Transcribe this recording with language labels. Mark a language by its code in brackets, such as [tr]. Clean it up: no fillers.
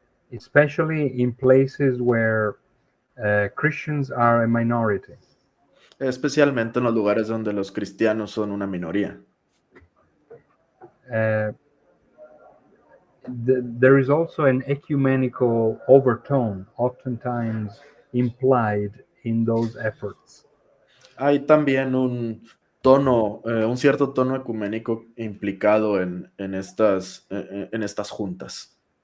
[en] Especially in places where Christians are a minority. [es] Especialmente en los lugares donde los cristianos son una minoría. [en] there is also an ecumenical overtone, oftentimes implied in those efforts. [es] Hay también un tono, un cierto tono ecuménico implicado en estas juntas.